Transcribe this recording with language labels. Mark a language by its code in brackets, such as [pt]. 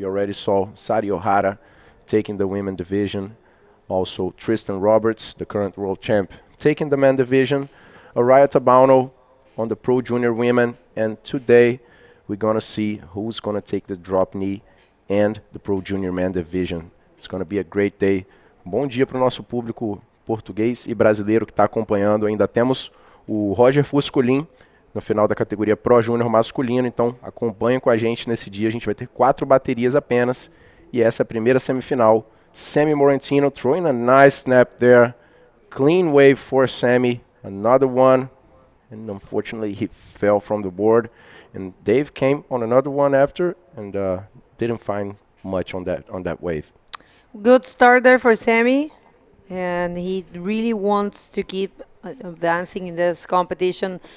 [en] We already saw Sari O'Hara taking the women division. Also, Tristan Roberts, the current world champ, taking the men division. Araya Tabano on the pro junior women. And today, we're going to see who's going to take the drop knee and the pro junior men division. It's going to be a great day. [pt] Bom dia para o nosso público português e brasileiro que está acompanhando. Ainda temos o Roger Fuscolin no final da categoria Pro Júnior masculino. Então, acompanhem com a gente nesse dia. A gente vai ter 4 baterias apenas. E essa é a primeira semifinal. [en] Sammy Moratino throwing a nice snap there. Clean wave for Sammy. Another one. And unfortunately, he fell from the board. And Dave came on another one after and didn't find much on that wave. Good start there for Sammy. And he really wants to keep advancing in this competition.